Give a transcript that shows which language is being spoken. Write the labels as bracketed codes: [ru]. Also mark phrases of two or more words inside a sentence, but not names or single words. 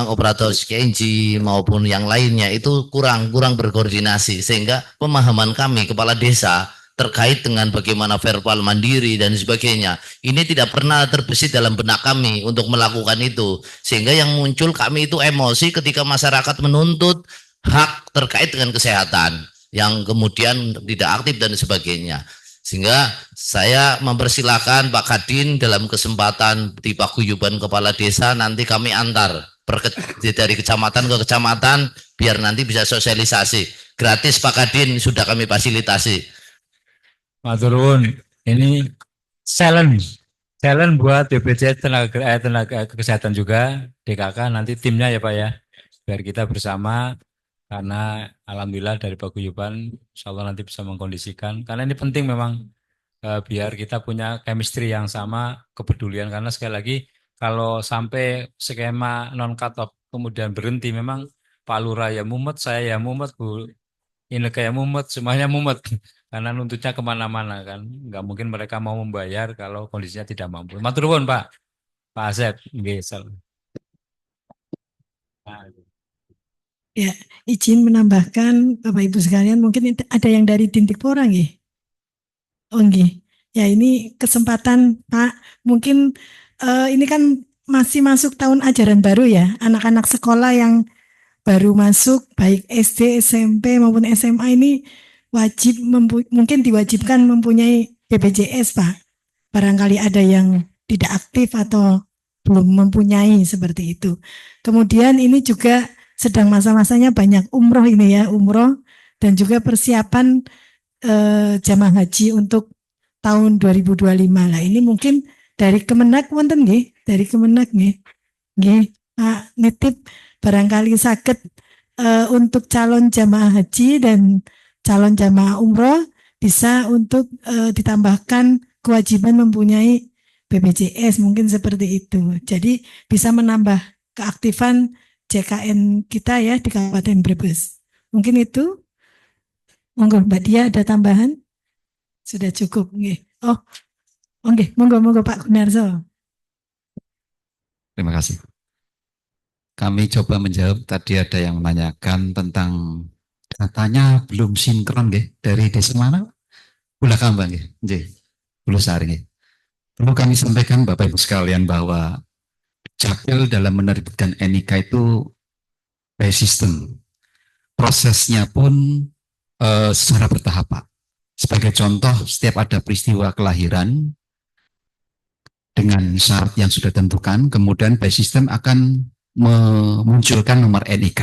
[id] operator SKNG maupun yang lainnya itu kurang berkoordinasi sehingga pemahaman kami kepala desa terkait dengan bagaimana verbal mandiri dan sebagainya ini tidak pernah terbesit dalam benak kami untuk melakukan itu sehingga yang muncul kami itu emosi ketika masyarakat menuntut hak terkait dengan kesehatan yang kemudian tidak aktif dan sebagainya. Sehingga saya mempersilahkan Pak Kadin dalam kesempatan di paguyuban kepala desa nanti kami antar dari kecamatan ke kecamatan biar nanti bisa sosialisasi. Gratis Pak Kadin sudah kami fasilitasi. [jv] Matur nuwun. [id] Ini challenge buat BPJS tenaga kesehatan juga, DKK nanti timnya ya Pak ya. Biar kita bersama karena alhamdulillah dari paguyuban [ar] insya Allah [id] nanti bisa mengkondisikan karena ini penting memang biar kita punya chemistry yang sama, kepedulian karena sekali lagi kalau sampai skema [en] non cut off [id] kemudian berhenti memang Pak Lurah ya mumet, saya ya mumet, Bu Inneke ya mumet, semuanya mumet karena nuntutnya kemana-mana kan nggak mungkin mereka mau membayar kalau kondisinya tidak mampu. [jv] Matur nuwun Pak Asep nggih. [id] Ya, izin menambahkan Bapak Ibu sekalian, mungkin ada yang dari Dintikpora nggih? [jv] Oh nggih. [id] Ya ini kesempatan Pak, mungkin ini kan masih masuk tahun ajaran baru ya, anak-anak sekolah yang baru masuk baik SD, SMP maupun SMA ini wajib mungkin diwajibkan mempunyai BPJS Pak. Barangkali ada yang tidak aktif atau belum mempunyai seperti itu. Kemudian ini juga sedang masa-masanya banyak umroh ini ya, umroh dan juga persiapan jamaah haji untuk tahun 2025 lah. Ini mungkin dari Kemenak [jv] wonten nggih, [id] dari Kemenak nggih. Nggih, Pak nitip barangkali sakit untuk calon jamaah haji dan calon jamaah umroh bisa untuk ditambahkan kewajiban mempunyai BPJS mungkin seperti itu. Jadi bisa menambah keaktifan JKN kita ya di Kabupaten Brebes. Mungkin itu. Monggo Mbak Dia ada tambahan? Sudah cukup nggih. [jv] Oh, nggih, monggo Pak Gunarso. [id] Terima kasih. Kami coba menjawab, tadi ada yang menanyakan tentang datanya belum sinkron nggih dari desa mana? [jv] Pulau Kambang nggih. Nggih. Pulau Sari nggih. [id] Perlu kami sampaikan Bapak Ibu sekalian bahwa Capil dalam menerbitkan NIK itu [en] by system. [id] Prosesnya pun secara bertahap Pak. Sebagai contoh, setiap ada peristiwa kelahiran dengan syarat yang sudah tentukan, kemudian [en] by system [id] akan memunculkan nomor NIK.